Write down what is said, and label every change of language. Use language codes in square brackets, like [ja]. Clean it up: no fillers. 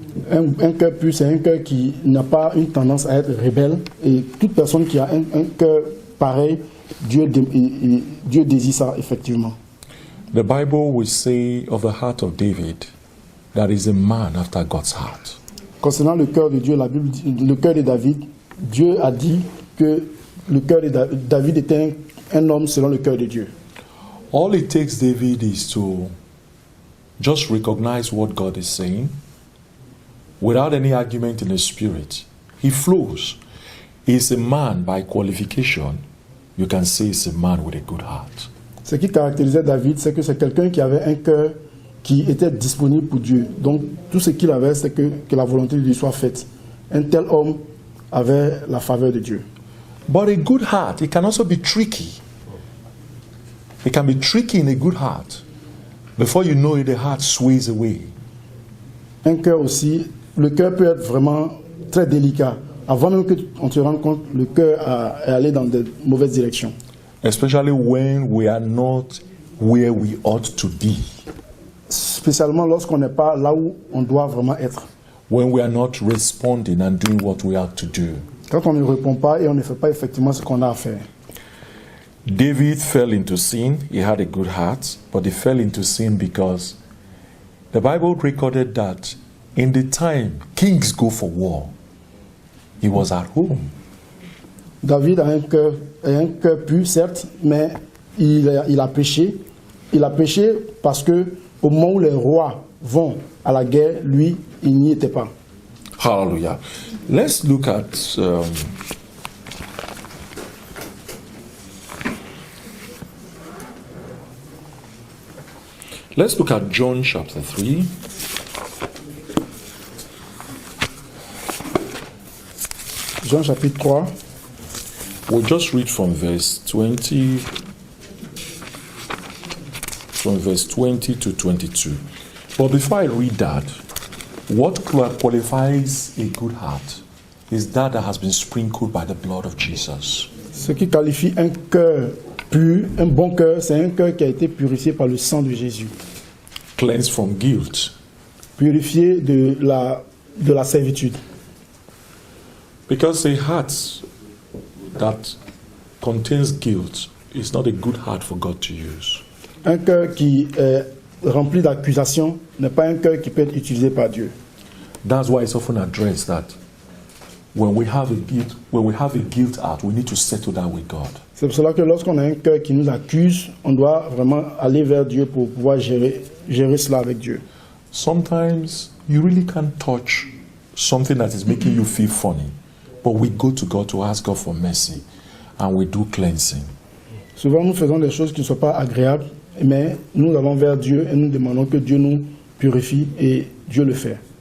[fr] Un cœur pur, c'est un cœur qui n'a pas une tendance à être rebelle. Et toute personne qui a un cœur pareil, Dieu désire ça effectivement. [en] The Bible will say of the heart of David that is a man after God's heart. [fr] Concernant le cœur de Dieu, la Bible dit, le cœur de David, Dieu a dit que le cœur de David était un homme selon le cœur de Dieu. [en] All it takes David is to just recognize what God is saying without any argument in the spirit. He flows. He's a man by qualification. You can say he's a man with a good heart. [fr] Ce qui caractérisait David, c'est que c'est quelqu'un qui avait un cœur qui était disponible pour Dieu. Donc tout ce qu'il avait, c'est que la volonté de Dieu soit faite. Un tel homme avait la faveur de Dieu. [en] But a good heart, it can also be tricky. It can be tricky in a good heart. Before you know it, the heart sways away. [fr] Un cœur aussi, le cœur peut être vraiment très délicat. Avant même qu'on se rende compte, le cœur est allé dans de mauvaises directions. [en] Especially when we are not where we ought to be. [fr] Spécialement lorsqu'on n'est pas là où on doit vraiment être. [en] When we are not responding and doing what we have to do. [fr] Quand on ne répond pas et on ne fait pas effectivement ce qu'on a à faire. [en] David fell into sin. He had a good heart, but he fell into sin because the Bible recorded that in the time kings go for war, he was at home. [fr] David a un cœur pur, certes, mais il a péché. Il a péché parce que au moment où les rois vont à la guerre, lui, il n'y était pas. [en] Hallelujah. Let's look at John chapter 3. [fr] Jean chapitre 3. [en] We'll just read from verse 20 to 22. But before I read that, what qualifies a good heart? is that has been sprinkled by the blood of Jesus. [fr] Ce qui qualifie un cœur pur, un bon cœur, c'est un cœur qui a été purifié par le sang de Jésus. [en] Cleansed from guilt. [fr] Purifié de la servitude. [en] Because a heart that contains guilt is not a good heart for God to use. [fr] Un cœur qui est rempli d'accusations n'est pas un cœur qui peut être utilisé par Dieu. [en] That's why it's often addressed that when we have a guilt heart, we need to settle that with God. [fr] C'est pour cela que lorsqu'on a un cœur qui nous accuse, on doit vraiment aller vers Dieu pour pouvoir gérer cela avec Dieu. [en] Sometimes you really can't touch something that is making you feel funny, but we go to God to ask God for mercy, and we do cleansing. [fr] Souvent, nous faisons des choses qui ne sont pas agréables, mais nous allons vers Dieu et nous demandons que Dieu nous purifie et Dieu le fait.